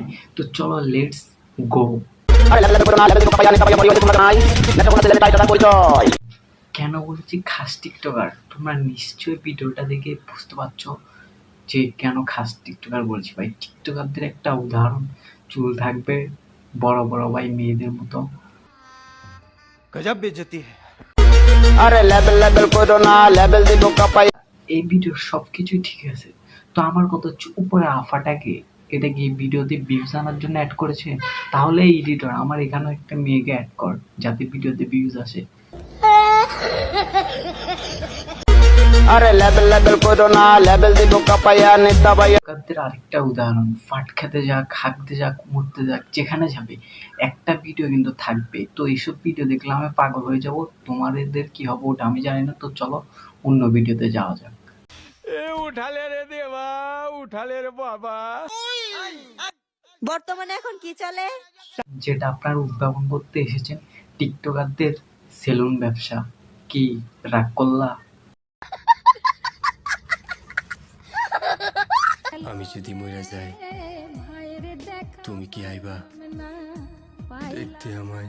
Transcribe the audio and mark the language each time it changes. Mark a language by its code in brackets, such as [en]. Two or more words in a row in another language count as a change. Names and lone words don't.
[bn] তো চলো [en] let's go. [bn] কেন বলছি খাস টিকটকার? তোমরা নিশ্চয়ই ভিডিওটা দেখে বুঝতে পারছো যে কেন খাস টিকটকার বলছি ভাই। টিকটকারদের একটা উদাহরণ, চুল থাকবে বড় বড় ভাই মেয়েদের মতো। [hi] गजब बेइज्जती है। [bn] আরে [en] level level [bn] করো না, লেভেল দিব কাপাই। এই ভিডিওর সবকিছুই ঠিক আছে, তো আমার কথা হচ্ছে উপরে আফাটাকে, এটা কি ভিডিওতে ভিউজ আনার জন্য অ্যাড করেছে? তাহলে এডিটর আমার এখানেও একটা মেয়েকে অ্যাড কর যাতে ভিডিওতে ভিউজ আসে। আরে [en] level level [bn] করো না, লেভেল দিব কাপাইয়া নেতা ভাইয়া। টিকটকারদের আরেকটা উদাহরণ, ফাট খেতে যাক, হাঁকতে যাক, মরতে যাক, যেখানে যাবে একটা ভিডিও কিন্তু থাকবে। তো এইসব ভিডিও দেখলে আমি পাগল হয়ে যাব। তোমাদের কি হবে ওটা আমি জানি না। তো চলো অন্য ভিডিওতে যাওয়া যাক। [hi] उठा ले रे देवा, उठा ले रे बाबा। [bn] বর্তমানে এখন কি চলে? যেটা আপনারা উদ্ভাবন করতে এসেছেন, টিকটকারদের সেলুন ব্যবসা। কি রাগ করলা? আমি যদি মরে যাই তুমি কি আইবা দেখতে আমায়?